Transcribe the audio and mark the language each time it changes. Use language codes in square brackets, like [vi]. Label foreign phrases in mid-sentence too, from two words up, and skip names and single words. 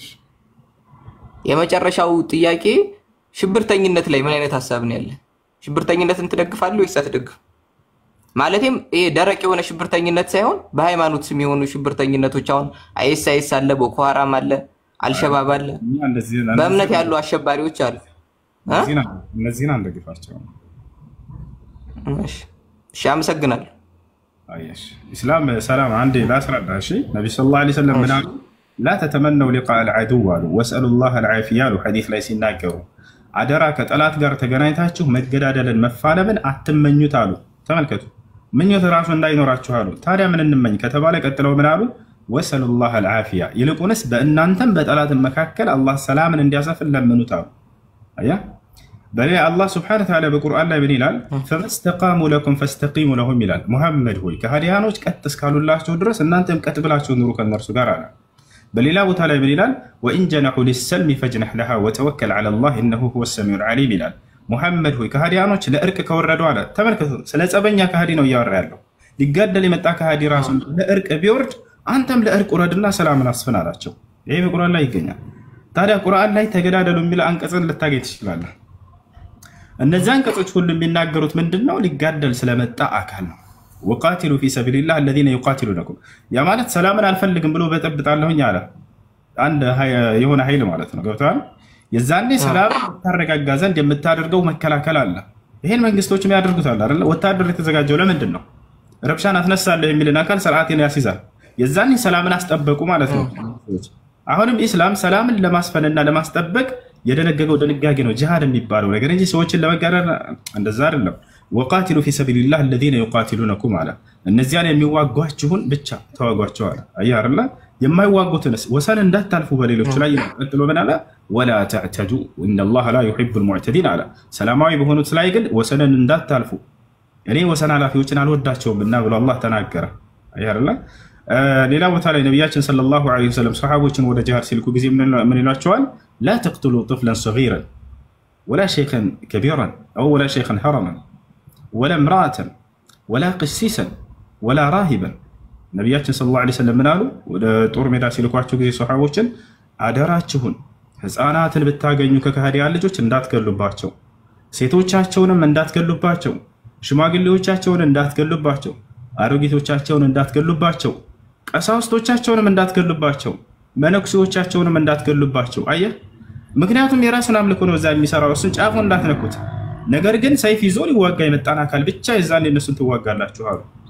[am] የመጨረሻው ጥያቄ ሽብርተኝነት ላይ ምን አይነት ሐሳብ ነው ያለ ሽብርተኝነትን ትደግፋለህ ወይስ አትደግፍ ማለትም ይሄ ደረቅ የሆነ ሽብርተኝነት ሳይሆን በሃይማኖት ስም የሆኑ ሽብርተኝነቶች አሁን አይኤስ አለ ቦኮ ሐራም አለ አልሸባብ አለ በእምነት ያሉ አሸባሪዎች አሉ እነዚህን አንደግፋቸው እሺ አመሰግናለሁ አይሽ እስላም ሰላም አንዴ ላስረዳ እሺ ነብዩ [ar] صلى الله عليه وسلم [am] ምናሉ [ar] لا تتمنوا لقاء العدو واسالوا الله العافيه حديث [am] ላይ ሲናገሩ አደራ ከጠላት ጋር ተገናኝታችሁ መገዳደልን መፋለምን አትመኙት አሉ ተመልከቱ ምኞት ራሱ እንዳይኖራችሁ አሉ ታዲያ ምን እንመኝ ከተባለ ቀጥለው ምን አሉ [ar] واسالوا الله العافيه [am] ይልቁንስ በእናንተም በጠላት መካከል አላህ ሰላምን እንዲያሰፍን ለምኑት አሉ አያ በሌላ አላህ [ar] سبحانه وتعالى [am] በቁርአን ላይ ምን ይላል [ar] فاستقاموا لكم فاستقيموا لهم [am] ይላል ሙሐመድ ሆይ ከሃዲያኖች ቀጥ እስካሉላችሁ ድረስ እናንተም ቀጥ ብላችሁ ኑሩ ከነርሱ ጋር አለ በሌላ ቦታ ላይ ምን ይላል [ar] وان جنحوا للسلم فاجنح لها وتوكل على الله انه هو السميع العليم [am] ይላል ሙሐመድ ሆይ ከሃዲያኖች ለእርቅ ከወረዱ አለ ተመልከቱ ስለ ጸበኛ ከሃዲ ነው ያወራ ያለው ሊጋደል የመጣ ከሃዲ ራሱ ለእርቅ ቢወርድ አንተም ለእርቅ ወረድና ሰላምን አስፈን አላቸው ይሄ በቁርአን ላይ ይገኛል ታዲያ ቁርአን ላይ ተገዳደሉ የሚል አንቀጽን ልታገኝ ትችላለህ እነዚህ አንቀጾች ሁሉ የሚናገሩት ምንድነው ሊጋደል ስለመጣ አካል ነው [ar] وقاتلوا في سبيل الله الذين يقاتلونكم [am] ያ ማለት ሰላምን አልፈልግም ብሎ በጠብጣለሁኝ አለ አንድ የሆነ ኃይል ማለት ነው ገብቷል የዛኔ ሰላም ታረጋጋ ዘንድ የምታደርገው መከላከል አለ ይሄን መንግስቶችም ያደርጉታል አይደል ወታደር የተዘጋጀው ለምንድን ነው ረብሻን አስነሳለህ የሚልን አካል ሥርዓትን ያስይዛል የዛኔ ሰላምን አስጠበቁ ማለት ነው አሁንም ኢስላም ሰላምን ለማስፈንና ለማስጠበቅ የደነገገው ድንጋጌ ነው ጂሃድ የሚባለው ነገር እንጂ ሰዎችን ለመጋደል እንደዛ አይደለም [ar] وقاتلوا في سبيل الله الذين يقاتلونكم على [am] እነዚያን የሚዋጓችሁን ብቻ ተዋጓቸው አለ አያርላ የማይዋጉትንስ ወሰን እንዳታልፉ በሌሎች ላይ ቀጥሎ በናላ [ar] ولا تعتدوا ان الله لا يحب المعتدين على [am] ሰላማዊ በሆኑት ላይ ግን ወሰንን እንዳታልፉ እኔ ወሰን አላፊዎችን አልወዳቸውም እና ብሎ አላህ ተናገረ አያርላ ሌላ ቦታ ላይ ነብያችን [ar] صلى الله عليه وسلم [am] ሰሃቦችን ወደ ጂሃድ ሲልኩ ጊዜ ምን ይላቸዋል [ar] لا تقتلوا طفلا صغيرا ولا شيخا كبيرا او ولا شيخا حرما ولا امرأة ولا قسيسا ولا راهبا [am] ነብያችን [ar] صلى الله عليه وسلم [am] ምናሉ ወደ ጦር ሜዳ ሲልኳቸው ጊዜ ሰሃቦችን አደራችሁን ህፃናትን ብታገኙ ከከሃዲያን ልጆች እንዳትገሉባቸው ሴቶቻቸውንም እንዳትገሉባቸው ሽማግሌዎቻቸውን እንዳትገሉባቸው አሮጊቶቻቸውን እንዳትገሉባቸው ቀሳውስቶቻቸውንም እንዳትገሉባቸው መነኩሴዎቻቸውንም እንዳትገሉባቸው አየህ ምክንያቱም የራሱን አምልኮ ነው እዛ የሚሰራው እሱን ጫፉን እንዳትነኩት ነገር ግን ሰይፍ ይዞ ሊዋጋ የመጣን አካል ብቻ የዛን እነሱን ትዋጋላችሁ አሉ